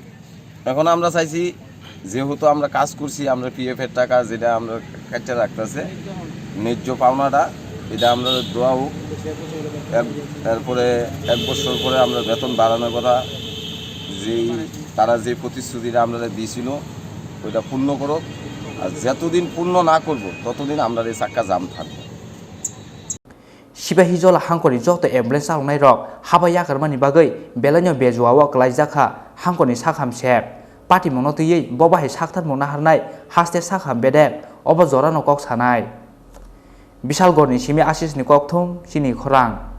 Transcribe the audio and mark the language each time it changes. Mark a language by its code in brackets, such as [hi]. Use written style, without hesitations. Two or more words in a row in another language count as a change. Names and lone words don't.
[bn] এখন আমরা চাইছি যেহেতু আমরা কাজ করছি, আমরা PF-এর টাকা যেটা আমরা কাটতে রাখতেছে ন্যায্য পাওনাটা, এটা আমরা দেওয়া হোক। এরপরে 1 বছর পরে আমরা বেতন বাড়ানোর কথা, তারা যে প্রতিশ্রুতিটা আমরা দিয়েছিল ওইটা পূর্ণ করুক, আর যতদিন পূর্ণ না করব ততদিন আমরা এই চাক্কা জাম থাকবো। [trp] सिबाहि जला हांखरनि जत एम्बुलेंस चालुंनाय रक हाबाया गारमानि बागै बेलानि बेजुआव क्लाइजाखा हांखरनि साखामसे पार्टी मुंनो तुयै बबाहाय साखथार मुंना हारनाय हास्ते साखाम बेदेक अब जरानो कक सानाय बिशालगड़नि सिमि आशिषनि ककथुम सिनि खरां